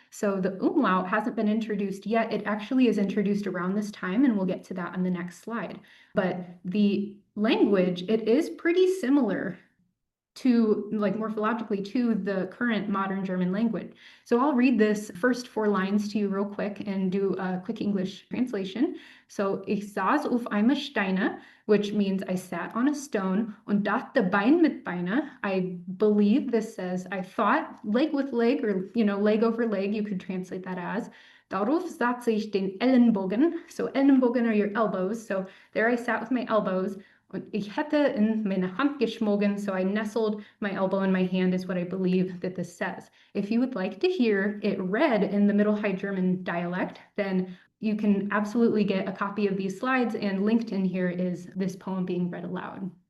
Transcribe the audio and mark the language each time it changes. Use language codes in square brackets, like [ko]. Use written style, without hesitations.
[en] So the umlaut hasn't been introduced yet. It actually is introduced around this time, and we'll get to that on the next slide. But the language, it is pretty similar to, like, morphologically to the current modern German language. So I'll read this first 4 lines to you real quick and do a quick English translation. [de] So, ich saß auf einem Steine, [en] which means I sat on a stone, [de] und dachte Bein mit Beine. [en] I believe this says I thought, leg with leg, or, leg over leg, you could translate that as. [de] Darauf saß ich den Ellenbogen. [en] So Ellenbogen are your elbows. So there I sat with my elbows. [de] Und ich hätte in meine Hand geschmogen, [en] so I nestled my elbow in my hand is what I believe that this says. If you would like to hear it read in the Middle High German dialect, then you can absolutely get a copy of these slides, and linked in here is this poem being read aloud.